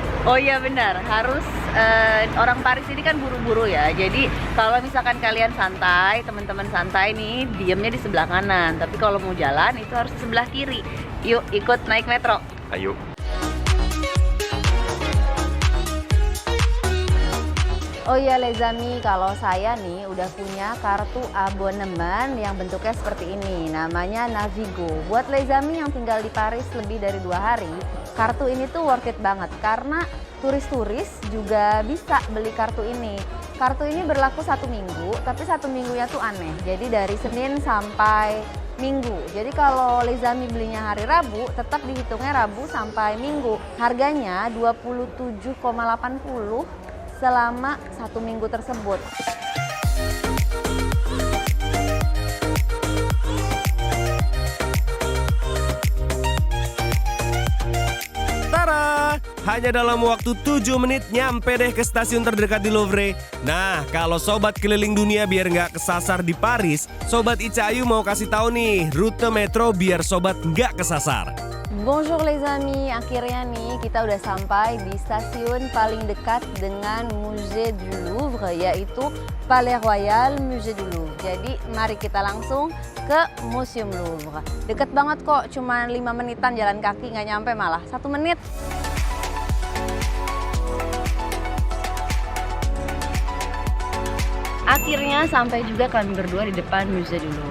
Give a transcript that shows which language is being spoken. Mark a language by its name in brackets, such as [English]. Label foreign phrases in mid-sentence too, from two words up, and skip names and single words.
[Indonesian] Oh iya benar, harus orang Paris ini kan buru-buru ya. Jadi kalau misalkan kalian santai, teman-teman santai nih, diamnya di sebelah kanan. Tapi kalau mau jalan itu harus di sebelah kiri. Yuk ikut naik metro. Ayo. Oh iya [French] les amis, [Indonesian] kalau saya nih udah punya kartu abonemen yang bentuknya seperti ini. Namanya Navigo. Buat [French] les amis [Indonesian] yang tinggal di Paris lebih dari 2 hari, kartu ini tuh [English] worth it [Indonesian] banget. Karena turis-turis juga bisa beli kartu ini. Kartu ini berlaku 1 minggu, tapi 1 minggunya tuh aneh. Jadi dari Senin sampai Minggu. Jadi kalau [French] les amis [Indonesian] belinya hari Rabu, tetap dihitungnya Rabu sampai Minggu. Harganya 27,80 selama 1 minggu tersebut. Tara! Hanya dalam waktu 7 menit nyampe deh ke stasiun terdekat di Louvre. Nah, kalau sobat keliling dunia biar nggak kesasar di Paris, sobat Ica Ayu mau kasih tahu nih rute metro biar sobat nggak kesasar. [French] Bonjour les amis, [Indonesian] akhirnya nih kita udah sampai di stasiun paling dekat dengan Musée du Louvre, yaitu Palais Royal Musée du Louvre. Jadi mari kita langsung ke Museum Louvre. Deket banget kok, cuma 5 menitan jalan kaki, nggak nyampe malah 1 menit. Akhirnya sampai juga kami berdua di depan Musée du Louvre.